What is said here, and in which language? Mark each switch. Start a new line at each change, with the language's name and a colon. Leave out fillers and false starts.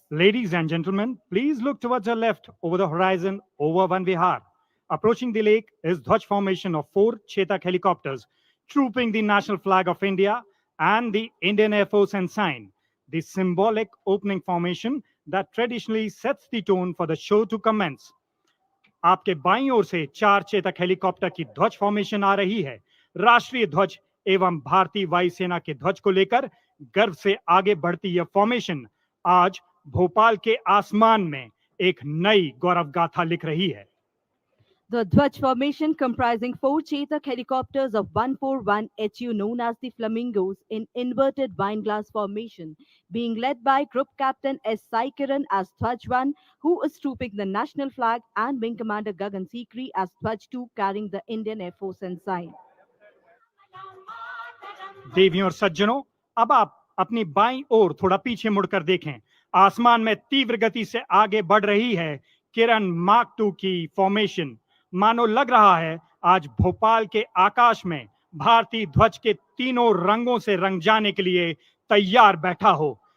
English: Ladies and gentlemen, please look towards your left over the horizon over Van Vihar. Approaching the lake is Dhwaj formation of four Chetak helicopters, trooping the national flag of India and the Indian Air Force ensign, the symbolic opening formation that traditionally sets the tone for the show to commence.
Hindi: आपके बाईं ओर से चार Chetak helicopter की ध्वज formation आ रही है। राष्ट्रीय ध्वज एवं भारतीय वायुसेना के ध्वज को लेकर गर्व से आगे बढ़ती यह फॉर्मेशन आज भोपाल के आसमान में एक नई गौरव गाथा लिख रही है।
English: The Dwaj formation, comprising four Chetak helicopters of 141 HU known as the Flamingos in inverted wineglass formation, being led by Group Captain S. Sai Kiran as Dwaj 1, who is trooping the national flag, and Wing Commander Gagan Sikri as Dwaj 2, carrying the Indian Air Force ensign.
Hindi: देवियों और सज्जनों, अब आप अपनी बाईं ओर थोड़ा पीछे मुड़कर देखें। आसमान में तीव्र गति से आगे बढ़ रही है किरण मार्क 2 की फॉर्मेशन। मानो लग रहा है आज भोपाल के आकाश में भारतीय ध्वज के तीनों रंगों से रंग जाने के लिए तैयार बैठा हो।